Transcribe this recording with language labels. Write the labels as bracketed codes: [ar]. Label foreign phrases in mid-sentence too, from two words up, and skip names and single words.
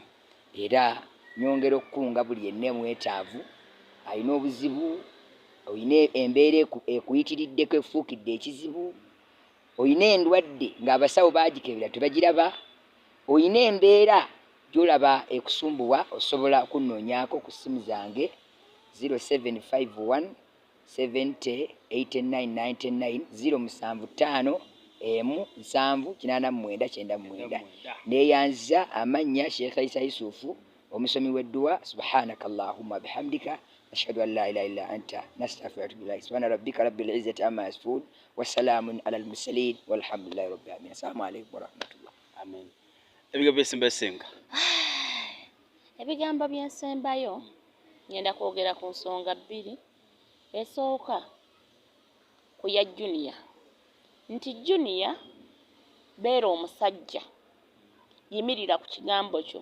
[lg] Era nyongera okukunga buli yenna mwetaavu alina obuzibu, olina embeera ekuyitiriddeko efuukidde ekizibu, olina endwadde ng'abasawo baagikebera tebagiraba, olina embeera gy'olaba ekusumbuwa, osobola okunnoonyaako ku ssimu zange 0751 70 8999 075 78999. Neeyanziza amannya Sheikh Isa Yusufu, omusomi w'edduwa. [ar] سبحانك اللهم وبحمدك نشهد أن لا إله إلا أنت نستغفرك وأتوب إليك. سبحان ربك رب العزة عما يصفون وسلام على المرسلين والحمد لله رب العالمين. السلام عليكم ورحمة الله. [lg] Amen. Ebigambo ebisembayo ebigambo byensembayo ngenda kwogera ku nsonga bbiri. Esooka ku ya Junior, nti Junior beera omusajja, yimirira ku kigambo kyo.